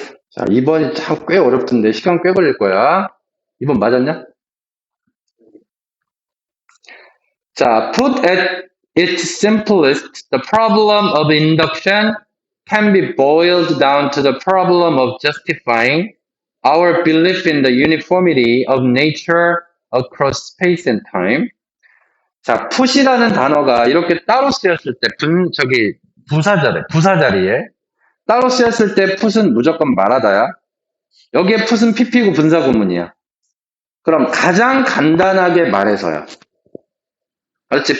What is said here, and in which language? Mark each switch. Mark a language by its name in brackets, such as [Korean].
[Korean] 자, 2번이 참 꽤 어렵던데 시간 꽤 걸릴 거야. 2번 맞았냐? [English] 자, put at its simplest, the problem of induction can be boiled down to the problem of justifying our belief in the uniformity of nature across space and time. [Korean] 자, put이라는 단어가 이렇게 따로 쓰였을 때, 부사 자리에 따로 쓰였을 때 put은 무조건 말하다야. 여기에 put은 pp고 분사 구문이야. 그럼 가장 간단하게 말해서야. 그렇지.